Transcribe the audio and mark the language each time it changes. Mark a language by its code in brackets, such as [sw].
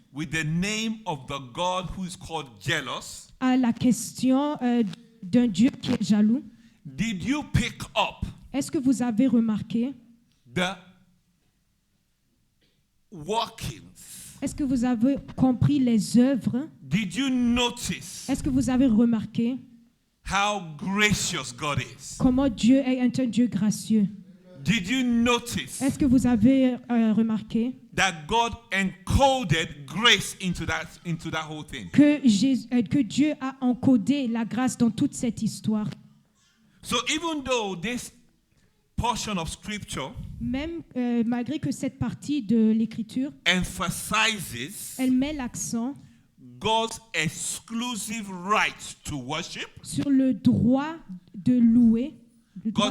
[en] with the name of the God who is called jealous, [fr] à la question d'un Dieu qui est jaloux, [en] did you pick up [fr] est-ce que vous avez remarqué, [en] the workings? [fr] est-ce que vous avez compris les œuvres? [en] Did you notice [fr] Est-ce que vous avez remarqué [en] how gracious God is? [fr] comment Dieu est un Dieu gracieux? [en] Did you notice [fr] Est-ce que vous avez remarqué [en] that God encoded grace into that whole thing? [fr] que Dieu a encodé la grâce dans toute cette histoire? [en] So even though this portion of scripture [fr] même malgré que cette partie de l'Écriture, [en] emphasizes [fr] elle met l'accent [en] God's exclusive right to worship. [fr] sur le droit de louer, le droit